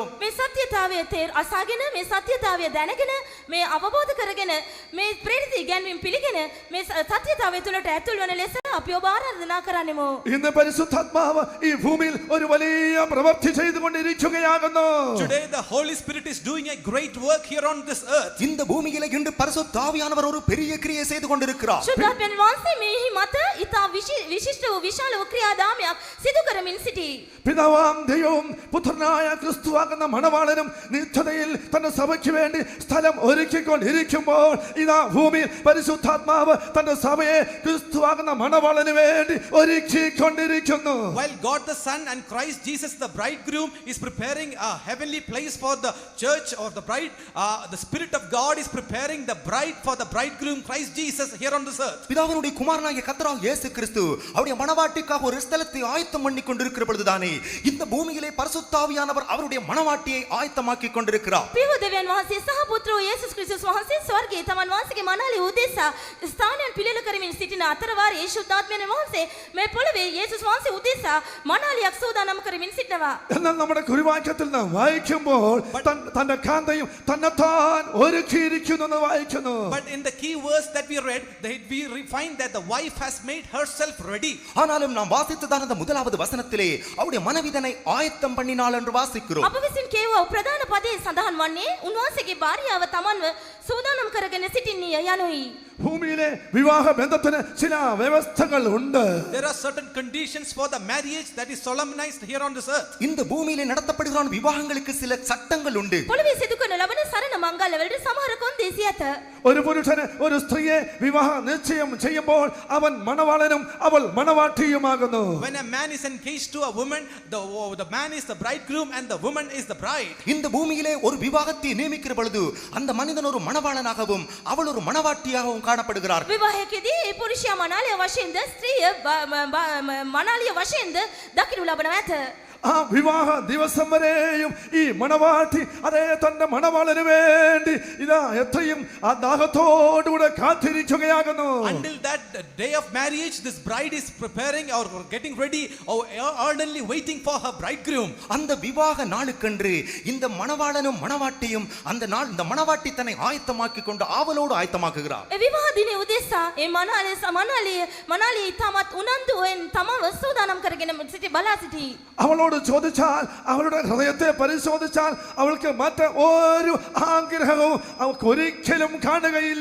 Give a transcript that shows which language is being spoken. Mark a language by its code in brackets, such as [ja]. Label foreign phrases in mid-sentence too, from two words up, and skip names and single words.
[si] මේ සත්‍යතාවය අසාගෙන මේ සත්‍යතාවය දැනගෙන මේ අවබෝධ කරගෙන මේ ප්‍රේරිත ඉගැන්වීම් පිළිගෙන මේ සත්‍යතාවය තුළට ඇතුල් වන ලෙස අපි ඔබ ආරාධනා කරන්නෙමු. [ml] ഇന്ന് പരിശുദ്ധാത്മാവ് ഈ ഭൂമിയിൽ ഒരു വലിയ പ്രവൃത്തി ചെയ്തുകൊണ്ടിരിക്കുകയാകുന്നു. [en] Today the Holy Spirit is doing a great work here on this earth. [ta] இந்த பூமியிலே இன்று பரிசுத்த ஆவியானவர் ஒரு பெரிய கிரியை செய்து கொண்டிருக்கிறார். [si] ශුද්ධාත්මයන් වහන්සේ මෙහි මත ඉතා විශිෂ්ට වූ විශාල වූ ක්‍රියාදාමයක් සිදු කරමින් සිටී. [ml] പിതാവാം ദൈവവും പുത്രനായ ക്രിസ്തുവാകുന്ന മണവാളനും നിത്യതയിൽ തന്റെ സഭയ്ക്ക് വേണ്ടി സ്ഥലം ഒരുക്കിക്കൊണ്ടിരിക്കുമ്പോൾ ഇതാ ഭൂമിയിൽ പരിശുദ്ധാത്മാവ് തന്റെ സഭയെ ക്രിസ്തുവാകുന്ന മണവാളന് വേണ്ടി ഒരുക്കിക്കൊണ്ടിരിക്കുന്നു. [en] While God the Son and Christ Jesus the bridegroom is preparing a heavenly place for the church or the bride, the Spirit of God is preparing the bride for the bridegroom Christ Jesus here on this earth. [ta] பிதாவினுடைய குமாரனாகிய கர்த்தராகிய இயேசு கிறிஸ்து அவருடைய மணவாட்டிக்காக ஒரு ஸ்தலத்தை ஆயத்தம் பண்ணி கொண்டிருக்கிற பொழுதுதானே இந்த பூமியிலே பரிசுத்த ஆவியானவர் அவருடைய மணவாட்டியை ஆயத்தமாக்கி கொண்டிருக்கிறார். [si] පියව දෙවියන් වහන්සේ සහ පුත්‍රෝ යේසුස් ක්‍රිස්තුස් වහන්සේ ස්වර්ගයේ තමන් වහන්සේගේ මනාලේ උදෙසා ස්ථානයන් පිළිල කරමින් සිටින අතරවාරයේ ශුද්ධාත්මයන් වහන්සේ මේ පොළවේ යේසුස් වහන්සේ උදෙසා මනාලියක් සූදානම් කරමින් සිටනවා. [ml] എന്നാൽ നമ്മുടെ കുറിവാക്യത്തിൽ നാം വായിക്കുമ്പോൾ തന്റെ കാന്തയും തന്നെത്താൻ ഒരുക്കിയിരിക്കുന്നു എന്ന് വായിക്കുന്നു. [en] But in the key verse that we read, we find that the wife has made herself ready. [ta] ஆனாலும் நாம் வாசித்ததான அந்த முதலாவது வசனத்திலே அவருடைய மனைவிதனை ஆயத்தம் பண்ணினாள் என்று வாசிக்கிறோம். [si] අප විසින් කියවූ ප්‍රධාන පදයේ සඳහන් වන්නේ උන්වහන්සේගේ භාර්යාව තමන්ව සූදානම් කරගෙන සිටින්නේය යනුයි. [ml] ഭൂമിയിലെ വിവാഹ ബന്ധത്തിന് ചില വ്യവസ്ഥകൾ ഉണ്ട്. [en] There are certain conditions for the marriage that is solemnized here on this earth. [ta] இந்த பூமியிலே நடத்தப்படுகிற விவாகங்களுக்கு சில சட்டங்கள் உண்டு. [si] පොළවේ සිදු කරන ලබන සරණ මංගල්‍යවලට සමහර කොන්දේසි ඇත. [ml] ഒരു പുരുഷന് ഒരു സ്ത്രീയെ വിവാഹ നിശ്ചയം ചെയ്യുമ്പോൾ അവൻ മണവാളനും അവൾ മണവാട്ടിയുമാകുന്നു. [en] When a man is engaged to a woman, the man is the bridegroom and the woman is the bride. [ta] இந்த பூமியிலே ஒரு விவாகத்தை நியமிக்கிற பொழுது அந்த மனிதன் ஒரு மணவாளனாகவும் அவள் ஒரு மணவாட்டியாகவும் காணப்படுகிறார். [si] විවාහයකදී ඒ පුරුෂයා මනාලිය වශයෙන්ද ස්ත්‍රිය මනාලිය වශයෙන්ද දකිනු ලබනවා ඇත. [ml] ആ വിവാഹ ദിവസം വരെയും ഈ മണവാട്ടി അതേ തന്റെ മണവാളന് വേണ്ടി ഇതാ എത്രയും ആ ദാഹത്തോടുകൂടെ കാത്തിരിക്കുകയാകുന്നു. [en] Until that day of marriage, this bride is preparing or getting ready or ardently waiting for her bridegroom. [ta] அந்த விவாக நாளுக்கென்று இந்த மணவாளனும் மணவாட்டியும் அந்த நாள் இந்த மணவாட்டி தன்னை ஆயத்தமாக்கி கொண்டு ஆவலோடு ஆயத்தமாக்குகிறார். [si] ඒ විවාහ දිනේ උදෙසා ඒ මනාලිය තමත් උනන්දුවෙන් තමව සූදානම් කරගෙන සිටි බලා සිටි. [ml] അവളോട് ചോദിച്ചാൽ അവളുടെ ഹൃദയത്തെ പരിശോധിച്ചാൽ അവൾക്ക് മറ്റ് ഒരു ആഗ്രഹവും അവൾക്ക് ഒരിക്കലും കാണുകയില്ല.